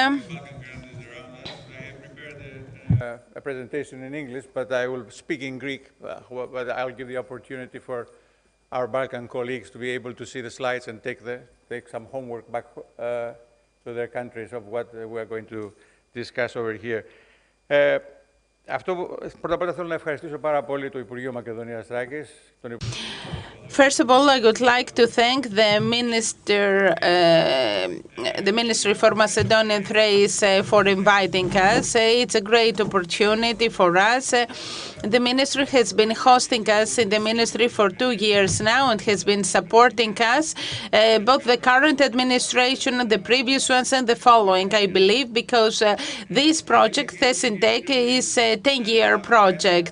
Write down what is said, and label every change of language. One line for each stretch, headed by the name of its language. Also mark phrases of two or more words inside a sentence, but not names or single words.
English: A presentation in English, but I will speak in Greek, but I'll give the opportunity for our Balkan colleagues to be able to see the slides and take some homework back to their countries of what we're going to discuss over here.
Greek: Πρώτα απ' όλα θέλω να ευχαριστήσω πάρα πολύ το Υπουργείο Μακεδονίας Θράκης.
English: First of all, I would like to thank the Ministry for Macedonian Thrace for inviting us. It's a great opportunity for us. The ministry has been hosting us in the ministry for 2 years now and has been supporting us, both the current administration and the previous ones and the following, I believe, because this project, Thesintech, is a 10-year project.